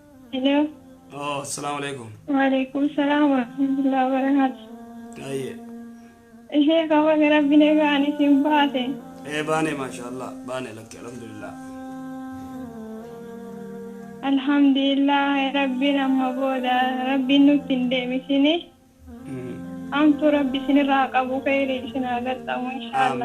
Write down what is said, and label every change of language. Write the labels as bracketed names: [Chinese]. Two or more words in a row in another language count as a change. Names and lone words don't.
[English] Hello. [Arabic] السلام عليكم. وعليكم السلام ورحمة الله وبركاته. [Oromo] Ayye. Ishee qaba gara binee ga'anii siin baate. Baane mashallah. Baane lakke alhamdulillah. Alhamdulillah rabbiin amma booda rabbiin nutti hin deebisine. Amtu rabbi isinirraa qabu khayrii isin haa gaxxamu inshallah.